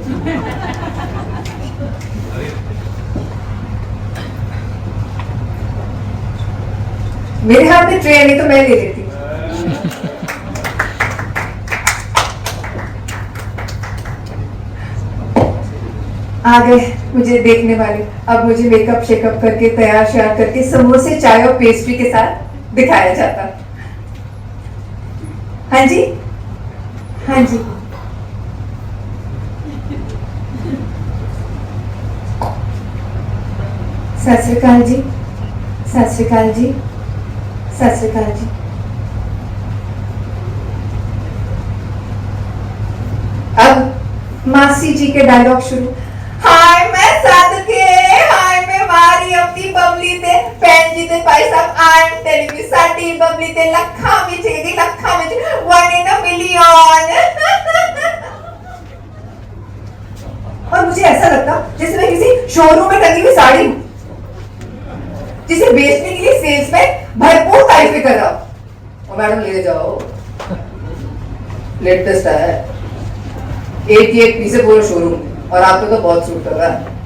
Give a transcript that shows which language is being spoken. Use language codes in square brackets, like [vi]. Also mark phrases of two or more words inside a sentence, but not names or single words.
[hi] मेरे हाथ में ट्रे नहीं तो मैं ले लेती। आ गए मुझे देखने वाले। अब मुझे मेकअप शेकअप करके तैयार श्यार करके समोसे चाय और पेस्ट्री के साथ दिखाया जाता। हाँ जी, हाँ जी। [pa] ਸਤ ਸ੍ਰੀ ਅਕਾਲ ਜੀ, ਸਤ ਸ੍ਰੀ ਅਕਾਲ ਜੀ, ਸਤ ਸ੍ਰੀ ਅਕਾਲ ਜੀ। [hi] अब मासी जी के डायलॉग शुरू। [pa] ਹਾਏ ਮੈਂ ਸਦਕੇ, ਹਾਏ ਮੈਂ ਮਾਰੀ ਅਪਣੀ ਬਬਲੀ ਤੇ ਭੈਣ ਜੀ ਤੇ ਭਾਈ ਸਾਹਬ [en] I am telling you [pa] ਸਾਡੀ ਬਬਲੀ ਤੇ ਲੱਖਾਂ ਵਿਚ ਦੀ ਲੱਖਾਂ ਵਿਚ [en] 1 in a million। [hi] और मुझे ऐसा लगता जैसे मैं किसी शोरूम में टंगी हुई साड़ी हूं जिसे बेचने के लिए सेल्समैन भरपूर तारीफें कर रहा हूं। और मैडम ले जाओ, लेटेस्ट है, एक ही एक पीस है पूरा शोरूम और आपको तो बहुत सूट कर रहा है।